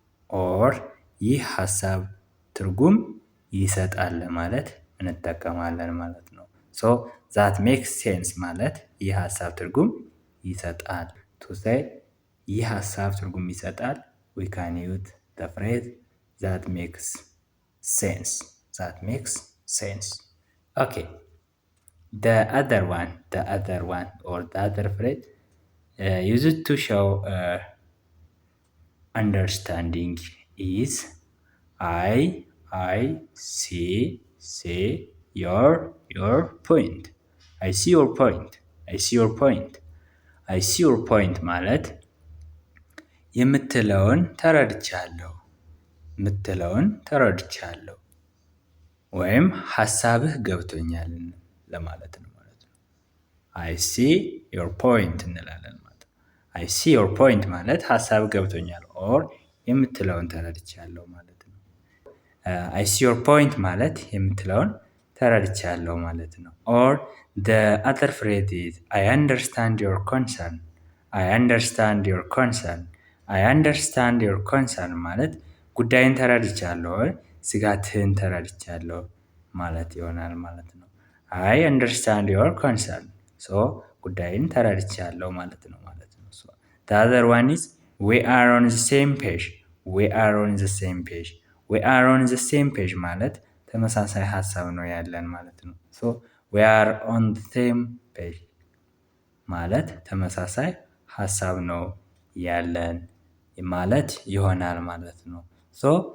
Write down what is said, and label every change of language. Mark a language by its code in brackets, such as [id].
[am] ኦር ይህ ሀሳብ ትርጉም ይሰጣል ለማለት እንጠቀማለን ማለት ነው። ሶ that makes sense ማለት ይህ ሀሳብ ትርጉም ይሰጣል። to say ይህ ሀሳብ ትርጉም ይሰጣል [en] we can use the phrase that makes sense. that makes sense. Okay. The other one or the other phrase used to show understanding is I see your point. I see your point. I see your point. [am] I see your point ማለት የምትለውን ተረድቻለሁ፣ የምትለውን ተረድቻለሁ ወይም ሀሳብህ ገብቶኛል ለማለት ነው ማለት ነው። I see your point እንላለን ማለት ነው። I see your point ማለት ሀሳብ ገብቶኛል ኦር የምትለውን ተረድቻለሁ ማለት ነው። [en] I see your point [am] ማለት የምትለውን ተረድቻለሁ ማለት ነው። [en] ኦር the other phrase is I understand your concern. I understand your concern. [am] I understand your concern ማለት ጉዳይን ተረድቻለሁ፣ ስጋትህን ተረድቻለሁ ማለት ይሆናል ማለት ነው። I understand your concern. [en] so [am] ጉዳይን ተረድቻለሁ ማለት ነው ማለት ነው። [en] so the other one is we are on the same page. we are on the same page. [am] we are on the same page ማለት ተመሳሳይ ሀሳብ ነው ያለን ማለት ነው። so we are on the same page ማለት ተመሳሳይ ሀሳብ ነው ያለን ማለት ይሆናል ማለት ነው። so